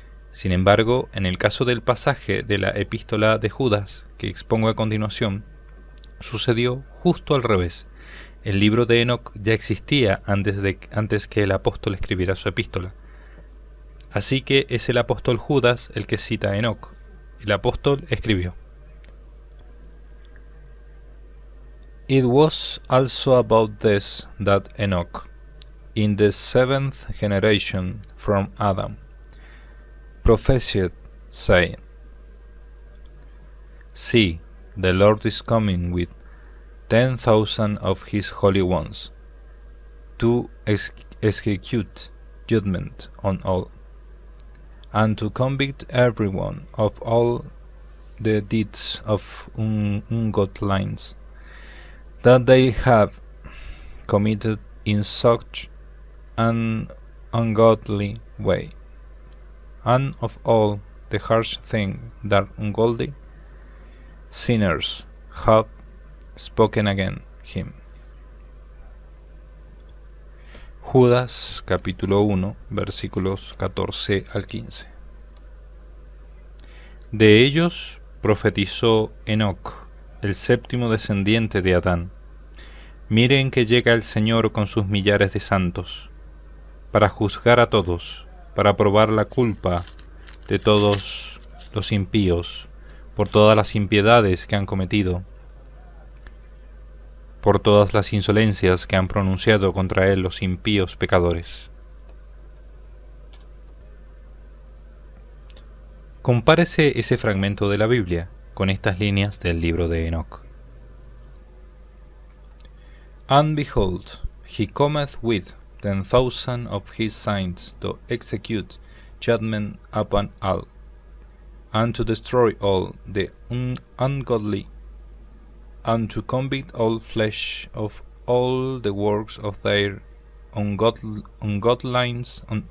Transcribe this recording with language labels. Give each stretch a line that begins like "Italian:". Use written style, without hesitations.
Spanish: Sin embargo, en el caso del pasaje de la epístola de Judas, que expongo a continuación, sucedió justo al revés. El libro de Enoc ya existía antes que el apóstol escribiera su epístola. Así que es el apóstol Judas el que cita a Enoc. El apóstol escribió:
English: It was also about this that Enoch, in the 7th generation from Adam, prophesied, saying, See, the Lord is coming with 10,000 of his holy ones, to execute judgment on all, and to convict everyone of all the deeds of ungodliness that they have committed in such an ungodly way, and of all the harsh things that ungodly sinners have spoken against him.
Spanish: Judas capítulo 1 versículos 14 al 15. De ellos profetizó Enoc, el séptimo descendiente de Adán. Miren que llega el Señor con sus millares de santos, para juzgar a todos, para probar la culpa de todos los impíos, por todas las impiedades que han cometido, por todas las insolencias que han pronunciado contra él los impíos pecadores. Compárese ese fragmento de la Biblia con estas líneas del libro de Enoc.
English: And behold, he cometh with 10,000 of his saints to execute judgment upon all, and to destroy all the ungodly, and to convict all flesh of all the works of their ungodliness,